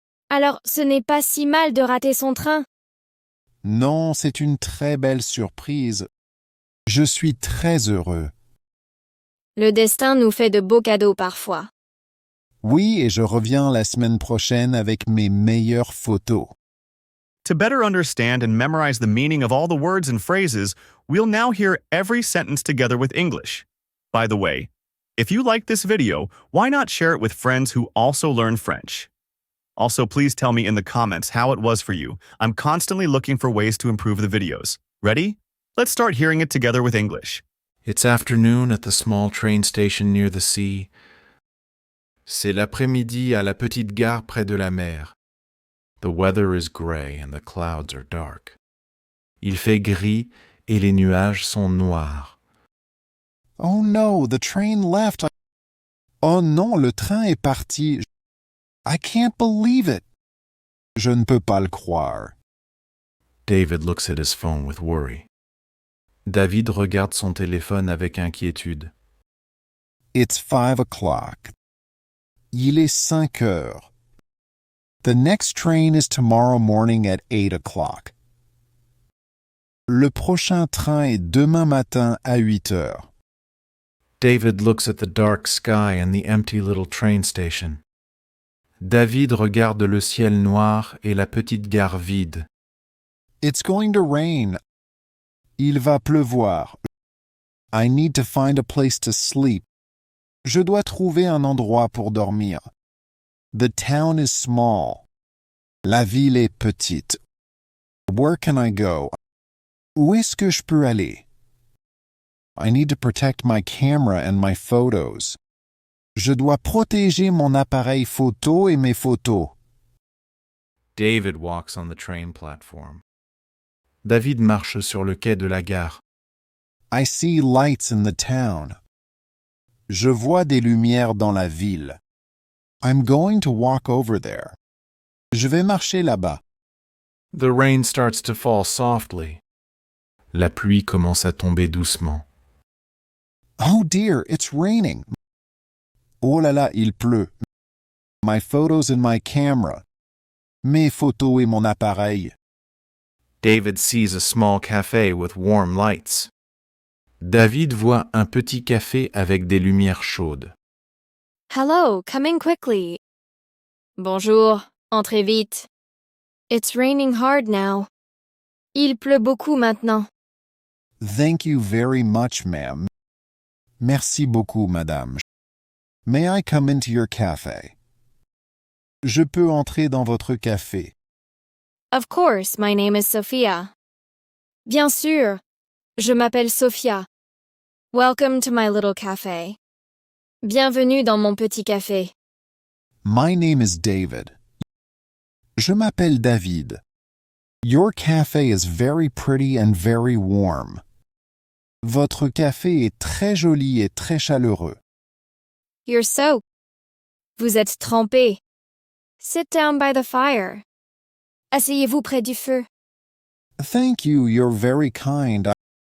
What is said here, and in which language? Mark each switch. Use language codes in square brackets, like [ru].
[fr] Alors, ce n'est pas si mal de rater son train. Non, c'est une très belle surprise. Je suis très heureux. Le destin nous fait de beaux cadeaux parfois. Oui, et je reviens la semaine prochaine avec mes meilleures photos. [en] To better understand and memorize the meaning of all the words and phrases, we'll now hear every sentence together with English. By the way, if you like this video, why not share it with friends who also learn French? Also, please tell me in the comments how it was for you. I'm constantly looking for ways to improve the videos. Ready? Let's start hearing it together with English. It's afternoon at the small train station near the sea. [fr] C'est l'après-midi à la petite gare près de la mer. [en] The weather is gray and the clouds are dark. [fr] Il fait gris et les nuages sont noirs. [en] Oh no, the train left. [fr] Oh non, le train est parti. [en] I can't believe it. [fr] Je ne peux pas le croire. [en] David looks at his phone with worry. [fr] David regarde son téléphone avec inquiétude. [en] It's 5 o'clock. [fr] Il est 5 heures. [en] The next train is tomorrow morning at 8 o'clock. [fr] Le prochain train est demain matin à 8 heures. [en] David looks at the dark sky and the empty little train station. [fr] David regarde le ciel noir et la petite gare vide. [en] It's going to rain. [fr] Il va pleuvoir. [en] I need to find a place to sleep. [fr] Je dois trouver un endroit pour dormir. [en] The town is small. [fr] La ville est petite. [en] Where can I go? [fr] Où est-ce que je peux aller? [en] I need to protect my camera and my photos. [fr] Je dois protéger mon appareil photo et mes photos. [en] David walks on the train platform. [fr] David marche sur le quai de la gare. [en] I see lights in the town. [fr] Je vois des lumières dans la ville. [en] I'm going to walk over there. [fr] Je vais marcher là-bas. [en] The rain starts to fall softly. [fr] La pluie commence à tomber doucement. [en] Oh dear, it's raining. [fr] Oh là là, il pleut. [en] My photos and my camera. [fr] Mes photos et mon appareil. [en] David sees a small cafe with warm lights. [fr] David voit un petit café avec des lumières chaudes. [en] Hello, come in quickly. [fr] Bonjour, entrez vite. [en] It's raining hard now. [fr] Il pleut beaucoup maintenant. [en] Thank you very much, ma'am. [fr] Merci beaucoup, madame. [en] May I come into your café? [fr] Je peux entrer dans votre café. [en] Of course, my name is Sophia. [fr] Bien sûr. Je m'appelle Sophia. [en] Welcome to my little café. [fr] Bienvenue dans mon petit café. [en] My name is David. [fr] Je m'appelle David. [en] Your cafe is very pretty and very warm. [fr] Votre café est très joli et très chaleureux. [en] You're soaked. [fr] Vous êtes trempé. [en] Sit down by the fire. [fr] Asseyez-vous près du feu. [en] Thank you, you're very kind.